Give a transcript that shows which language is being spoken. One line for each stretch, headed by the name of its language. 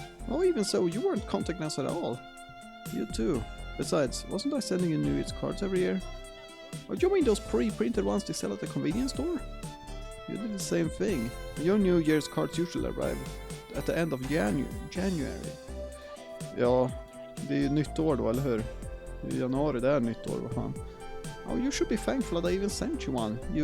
English: Oh, even so, you weren't contacting us at all. You too. Besides, wasn't I sending you New Year's cards every year? Oh, do you mean those pre-printed ones they sell at the convenience store? You did the same thing. Your New Year's cards usually arrive at the end of January.
Swedish: Ja, det är ju nytt år då, eller hur? I januari, det är nytt år, vad fan.
English: Oh, you should be thankful that I even sent you one.